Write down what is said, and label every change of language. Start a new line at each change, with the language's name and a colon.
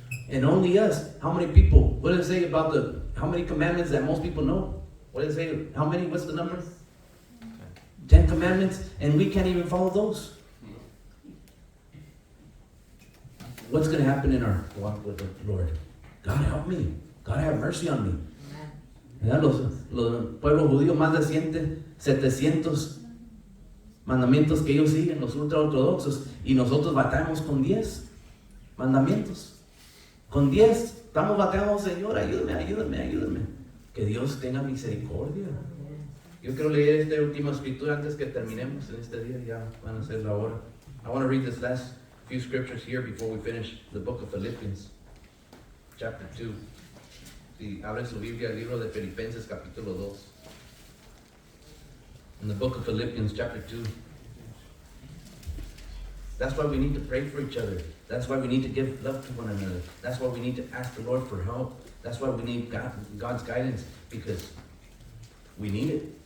English: And only us, how many people, what does it say about how many commandments that most people know? What does it say, how many, what's the number? 10 commandments, and we can't even follow those. What's going to happen in our walk with the Lord? God help me. God have mercy on me.
Spanish: Los pueblos judíos, más de 700 mandamientos que ellos siguen, los ultra-ortodoxos, y nosotros batallamos con 10 mandamientos. Con 10, estamos batallando, Señor, ayúdame. Que Dios tenga misericordia. Yo quiero leer esta última escritura antes que terminemos en este día, ya van a ser la hora.
English: I want to read this last few scriptures here before we finish the book of Philippians, chapter 2.
Spanish: Si abren su Biblia, el libro de Filipenses, capítulo 2.
English: In the book of Philippians, chapter 2. That's why we need to pray for each other. That's why we need to give love to one another. That's why we need to ask the Lord for help. That's why we need God's guidance, because we need it.